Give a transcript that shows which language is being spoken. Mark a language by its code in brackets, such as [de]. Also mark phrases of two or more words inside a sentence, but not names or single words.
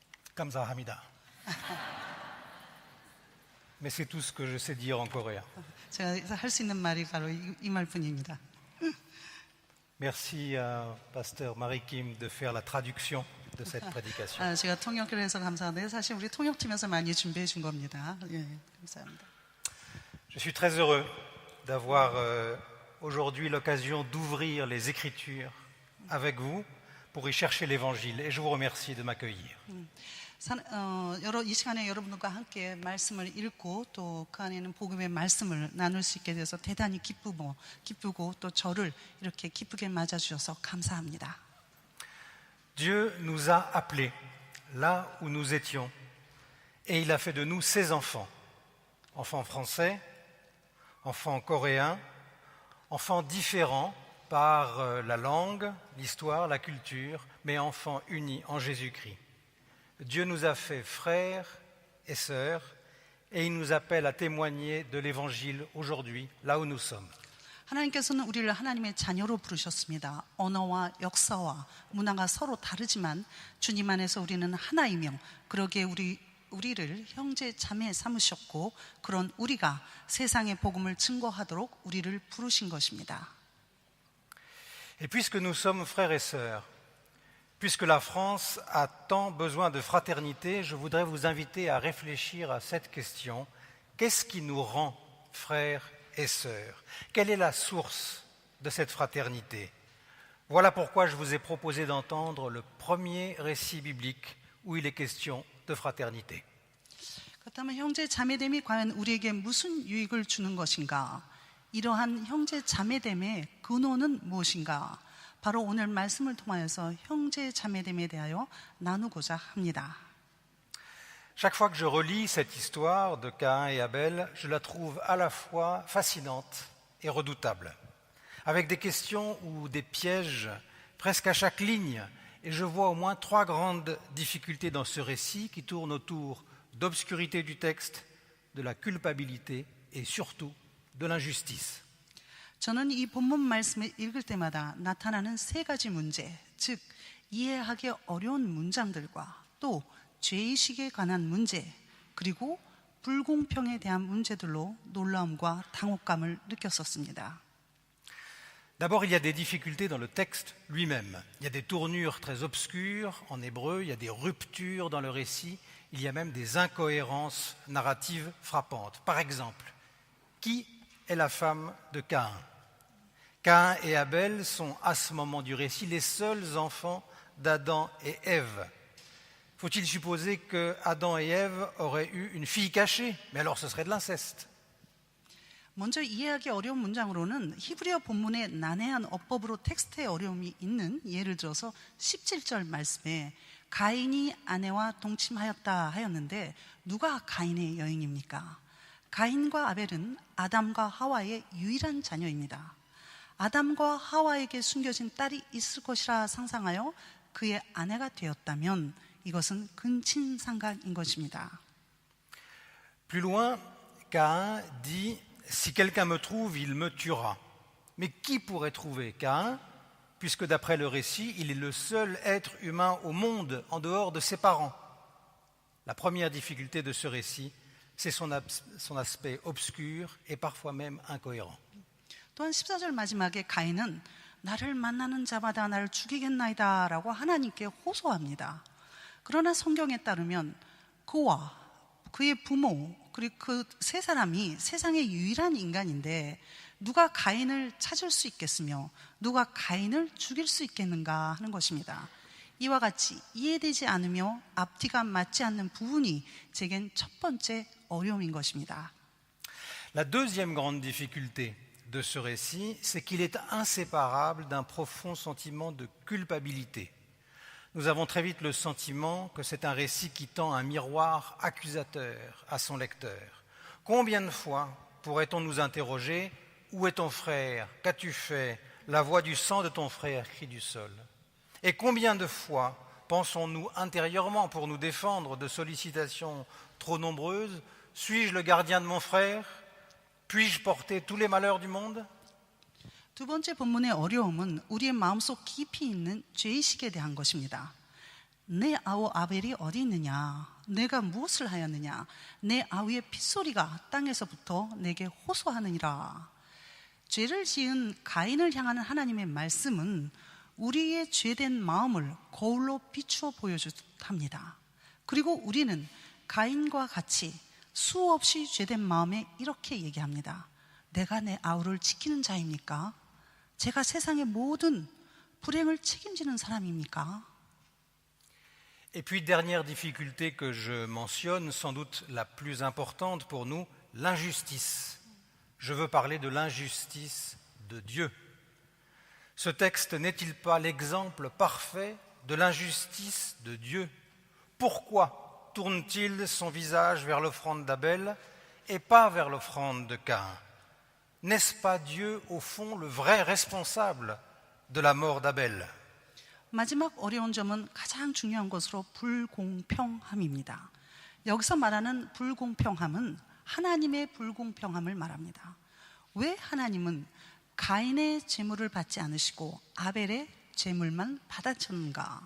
[ko] 감사합니다. [fr] Mais c'est tout ce que je sais dire en coréen. [ko] 제가 할 수 있는 말이 바로 이 말뿐입니다. [fr] Merci à Pasteur Marie Kim de faire la traduction de cette prédication. [ko] 제가 통역을 해서 감사한데 사실 우리 통역팀에서 많이 준비해 준 겁니다. 예, 감사합니다. [fr] Je suis très heureux d'avoir aujourd'hui l'occasion d'ouvrir les Écritures avec vous pour y chercher l'Évangile. Et je vous remercie de m'accueillir. [ko] 이 시간에 여러분들과 함께 말씀을 읽고 또 그 안에는 복음의 말씀을 나눌 수 있게 돼서 대단히 기쁘고 또 저를 이렇게 기쁘게 맞아주셔서 감사합니다. [fr] Dieu nous a appelés là où nous étions et il a fait de nous ses enfants. Enfants français, enfants coréens, enfants différents par la langue, l'histoire, la culture, mais enfants unis en Jésus-Christ. Dieu nous a fait frères et sœurs et il nous appelle à témoigner de l'Évangile aujourd'hui, là où nous sommes. [ko] 하나님께서는 우리를 하나님의 자녀로 부르셨습니다. 언어와 역사와 문화가 서로 다르지만 주님 안에서 우리는 하나이며 그러기에 우리를 형제 자매 삼으셨고 그런 우리가 세상의 복음을 증거하도록 우리를 부르신 것입니다. [fr] Et puisque nous sommes frères et sœurs, puisque la France a tant besoin de fraternité, je voudrais vous inviter à réfléchir à cette question. Qu'est-ce qui nous rend frères et sœurs? Quelle est la source de cette fraternité? Voilà pourquoi je vous ai proposé d'entendre le premier récit biblique où il est question de fraternité. [ko] 그렇다면 형제 자매됨이 과연 우리에게 무슨 유익을 주는 것인가? 이러한 형제 자매됨의 근원은 무엇인가? 바로 오늘 말씀을 통하여서 형제 자매됨에 대하여 나누고자 합니다. [fr] Chaque fois que je relis cette histoire de Caïn et Abel, je la trouve à la fois fascinante et redoutable, avec des questions ou des pièges presque à chaque ligne. Et je vois au moins 3 grandes difficultés dans ce récit qui tournent autour d'obscurité du texte, de la culpabilité et surtout de l'injustice. [ko] 저는 이 본문 말씀을 읽을 때마다 나타나는 3가지 문제, 즉 이해하기 어려운 문장들과 또 죄의식에 관한 문제, 그리고 불공평에 대한 문제들로 놀라움과 당혹감을 느꼈었습니다. [fr] D'abord, il y a des difficultés dans le texte lui-même. Il y a des tournures très obscures en hébreu, il y a des ruptures dans le récit, il y a même des incohérences narratives frappantes. Par exemple, qui est la femme de Caïn? Caïn et Abel sont à ce moment du récit les seuls enfants d'Adam et Ève. Faut-il supposer que Adam et Ève auraient eu une fille cachée? Mais alors ce serait de l'inceste. [ko] 먼저 이해하기 어려운 문장으로는 히브리어 본문의 난해한 어법으로 텍스트에 어려움이 있는 예를 들어서 17절 말씀에 가인이 아내와 동침하였다 하였는데 누가 가인의 여인입니까? 가인과 아벨은 아담과 하와의 유일한 자녀입니다. 아담과 하와에게 숨겨진 딸이 있을 것이라 상상하여 그의 아내가 되었다면 이것은 근친상간인 것입니다. [fr] Plus loin, Caïn dit « Si quelqu'un me trouve, il me tuera ». Mais qui pourrait trouver Caïn, puisque d'après le récit, il est le seul être humain au monde en dehors de ses parents? La première difficulté de ce récit, c'est son aspect obscur et parfois même incohérent. [ko] 또한 14절 마지막에 가인은 나를 만나는 자마다 나를 죽이겠나이다 라고 하나님께 호소합니다. 그러나 성경에 따르면 그와 그의 부모 그리고 그 3사람이 세상의 유일한 인간인데 누가 가인을 찾을 수 있겠으며 누가 가인을 죽일 수 있겠는가 하는 것입니다. 이와 같이 이해되지 않으며 앞뒤가 맞지 않는 부분이 제겐 첫 번째 어려움인 것입니다. [fr] La deuxième grande difficulté de ce récit, c'est qu'il est inséparable d'un profond sentiment de culpabilité. Nous avons très vite le sentiment que c'est un récit qui tend un miroir accusateur à son lecteur. Combien de fois pourrait-on nous interroger « Où est ton frère? Qu'as-tu fait? La voix du sang de ton frère crie du sol. » Et combien de fois pensons-nous intérieurement pour nous défendre de sollicitations trop nombreuses « Suis-je le gardien de mon frère? Puis-je porter tous les malheurs du monde ?» [ko] 두 번째 본문의 어려움은 우리의 마음속 깊이 있는 죄의식에 대한 것입니다. 내 아우 아벨이 어디 있느냐? 내가 무엇을 하였느냐? 내 아우의 핏소리가 땅에서부터 내게 호소하느니라. 죄를 지은 가인을 향하는 하나님의 말씀은 우리의 죄된 마음을 거울로 비추어 보여줍니다. 그리고 우리는 가인과 같이 수없이 죄된 마음에 이렇게 얘기합니다. 내가 내 아우를 지키는 자입니까? 제가 세상의 모든 불행을 책임지는 사람입니까? [fr] Et puis, dernière difficulté que je mentionne, sans doute la plus importante pour nous, l'injustice. Je veux parler de l'injustice de Dieu. Ce texte n'est-il pas l'exemple parfait de l'injustice de Dieu? Pourquoi tourne-t-il son visage vers l'offrande d'Abel et pas vers l'offrande de Caïn? N'est-ce pas Dieu, au fond, le vrai responsable de la mort d'Abel? [ko] 마지막 어려운 점은 가장 중요한 것으로 불공평함입니다. 여기서 말하는 불공평함은 하나님의 불공평함을 말합니다. 왜 하나님은 가인의 제물을 받지 않으시고 아벨의 제물만 받아쳤는가?